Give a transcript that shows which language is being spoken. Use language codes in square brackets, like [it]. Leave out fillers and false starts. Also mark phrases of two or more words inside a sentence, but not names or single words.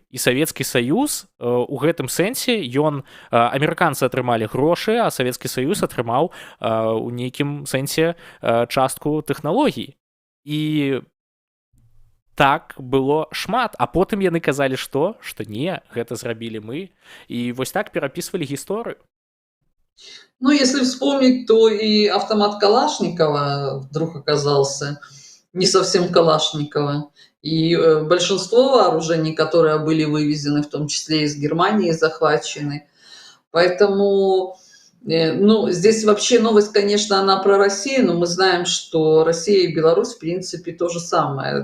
[be] І Савецкі Саюз у гэтым сэнсе амерыканцы атрымалі грошы, а Савецкі Саюз атрымаў у нейкім сэнсе частку тэхналогій. І так было шмат, а потым яны казалі, што не, гэта зрабілі мы, і вось так перапісвалі гісторыю. Ну, [ru] если вспомнить, то и автомат Калашникова вдруг оказался не совсем Калашникова. И большинство вооружений, которые были вывезены, в том числе из Германии, захвачены. Поэтому, ну, здесь вообще новость, конечно, она про Россию, но мы знаем, что Россия и Беларусь, в принципе, то же самое.